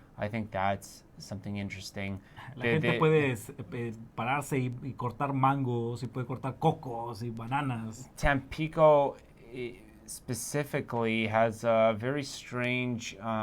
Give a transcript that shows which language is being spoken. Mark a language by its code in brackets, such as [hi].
[en] I think that's something interesting. [es] La gente puede pararse y cortar mangos y puede cortar cocos y bananas. [en] Tampico specifically has a very strange